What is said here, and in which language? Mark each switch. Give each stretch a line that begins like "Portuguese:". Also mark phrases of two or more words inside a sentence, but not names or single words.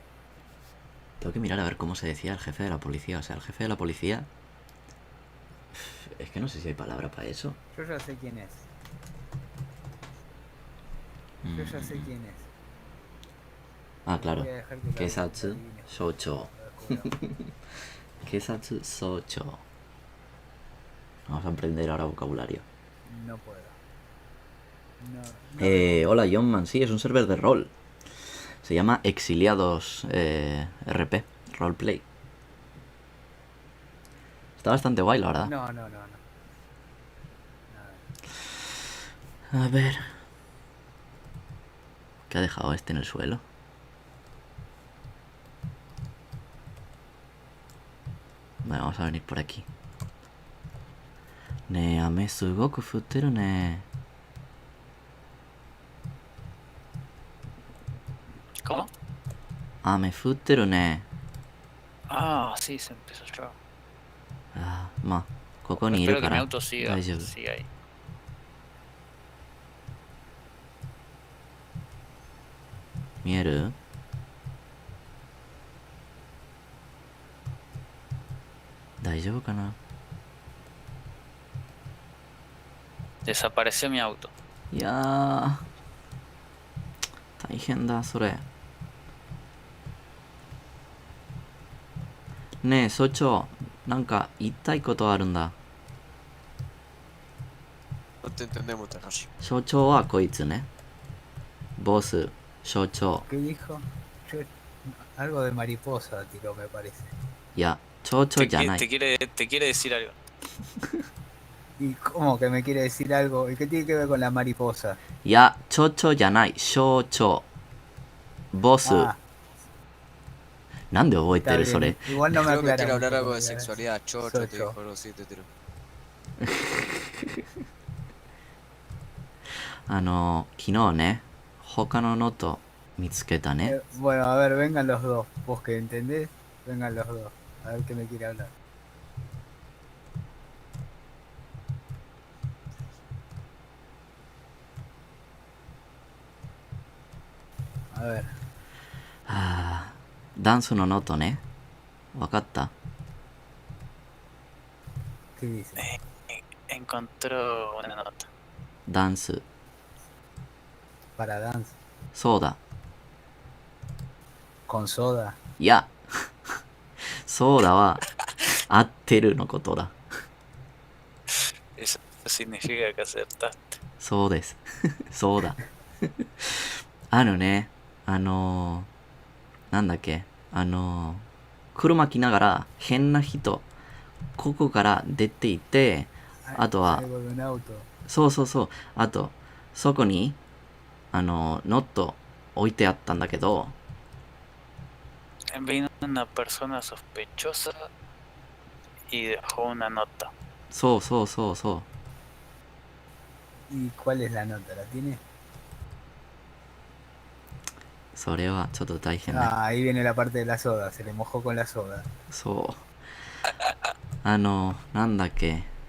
Spanish: Tengo que mirar a ver cómo se decía el jefe de la policía. O sea, el jefe de la policía... Es que no sé si hay palabra para eso. Yo ya sé quién es. Yo ya sé quién es. Ah, claro. Voy a dejar que lo Kesatsu adivine.
Japanese: 署長。警察署長.
Spanish: Vamos a aprender ahora vocabulario. No puedo. No. Hola, Johnman. Sí, es un server de rol. Se llama Exiliados RP. Roleplay. Está bastante guay, la verdad. No. A ver. ¿Qué ha dejado este en el suelo? Vale, vamos a venir por aquí.
Japanese: ね、雨すごく降ってるね. 雨降ってるね。
Spanish: Ah, sí, se empezó ya.
Japanese: ああ、まあ、ここにいる
Spanish: Espero
Japanese: か
Spanish: que mi
Japanese: ら
Spanish: auto siga,
Japanese: 大丈夫。
Spanish: siga ahí.
Japanese: 見える？大丈夫かな？
Spanish: Desapareció mi auto.
Japanese: いやー、大変だ、それ。ねえ、所長、なんか言いたいことあるんだ。
Spanish: No te entendemos, Takashi.
Japanese: 所長はこいつね。ボス、所長。
Spanish: ¿Qué dijo? Yo- algo de mariposa tiró, me parece.
Japanese: いや、町長じゃない。
Spanish: Te quiere decir algo. ¿Y cómo que me quiere decir algo? ¿Y qué tiene que ver con la mariposa?
Japanese: いや、町長じゃない。所長。ボス。
Spanish: Ah,
Japanese: なんで覚えて
Spanish: está
Japanese: るそれ？
Spanish: bien. Igual no me Creo que quiere aclara hablar mucho algo de porque la- sexualidad, chocho, te Chocho. dijo algo así, te tiró.
Japanese: 昨日ね、他のノート見つけたね。
Spanish: Bueno, a ver, vengan los dos. Vos que entendés, vengan los dos. A ver qué me quiere hablar. A ver,
Japanese: はあ、ダンスのノートね。わかった？
Spanish: ¿qué dice? Encontró una nota.
Japanese: ダンス。
Spanish: Para dance.
Japanese: そうだ。
Spanish: Con soda.
Japanese: いや、そうだは、合ってるのことだ。
Spanish: Eso significa que aceptaste.
Japanese: そうです。そうだ。ね、なんだっけ、車来ながら変な人、ここから出ていて、あとは、
Spanish: Algo de un auto.
Japanese: そうそうそう、あと、そこに、ノット置いてあったんだけど、
Spanish: Vino una persona sospechosa y dejó una nota.
Japanese: そうそうそうそう。
Spanish: ¿Y cuál es la nota? ¿La tiene?
Japanese: それはちょっと大変だ。
Spanish: Ah, ahí viene la parte de la soda. Se le mojó con la soda.
Japanese: そう。なんだっけ。